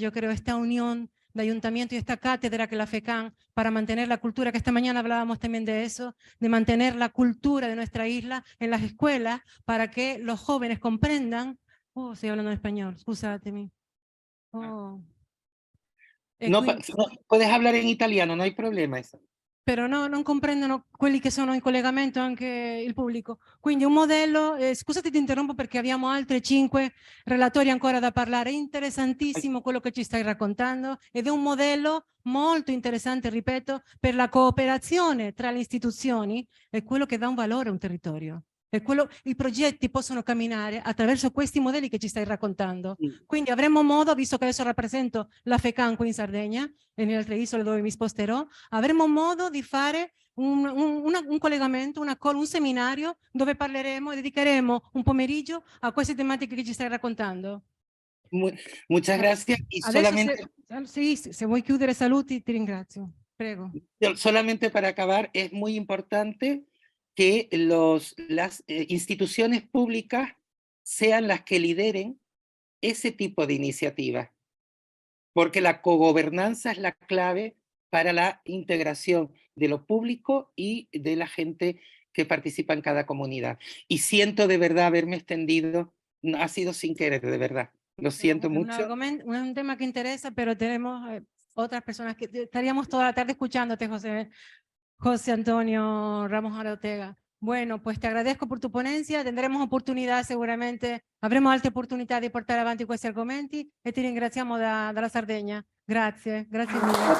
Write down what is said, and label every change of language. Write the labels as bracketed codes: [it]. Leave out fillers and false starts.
[es] Yo creo esta unión de ayuntamiento y esta cátedra que la FECAN para mantener la cultura, que esta mañana hablábamos también de eso, de mantener la cultura de nuestra isla en las escuelas para que los jóvenes comprendan. Oh, estoy hablando en español, [it] scusatemi. Oh. E no, quindi [es] no, puedes hablar en italiano, no hay problema eso. [it] però non comprendono quelli che sono in collegamento, anche il pubblico. Quindi un modello, scusate ti interrompo perché abbiamo altri 5 relatori ancora da parlare, interessantissimo quello che ci stai raccontando ed è un modello molto interessante, ripeto, per la cooperazione tra le istituzioni, è quello che dà un valore a un territorio. I progetti possono camminare attraverso questi modelli che ci stai raccontando. Mm. Quindi avremo modo, visto che adesso rappresento la FECAN qui in Sardegna e nelle altre isole dove mi sposterò, avremo modo di fare un collegamento, un seminario dove parleremo e dedicheremo un pomeriggio a queste tematiche che ci stai raccontando. [es] Muchas gracias y [it] Adesso [es] solamente, [it] se vuoi chiudere saluti, ti ringrazio. Prego. [es] solamente para acabar, es muy importante que las instituciones públicas sean las que lideren ese tipo de iniciativas, porque la cogobernanza es la clave para la integración de lo público y de la gente que participa en cada comunidad. Y siento de verdad haberme extendido, ha sido sin querer, de verdad. Lo siento mucho. Un tema que interesa, pero tenemos otras personas que estaríamos toda la tarde escuchándote, José Antonio Ramos Ortega. Bueno, pues te agradezco por tu ponencia, tendremos oportunità seguramente, [it] avremo altre opportunità di portare avanti questi argomenti e ti ringraziamo dalla Sardegna. Grazie, grazie mille.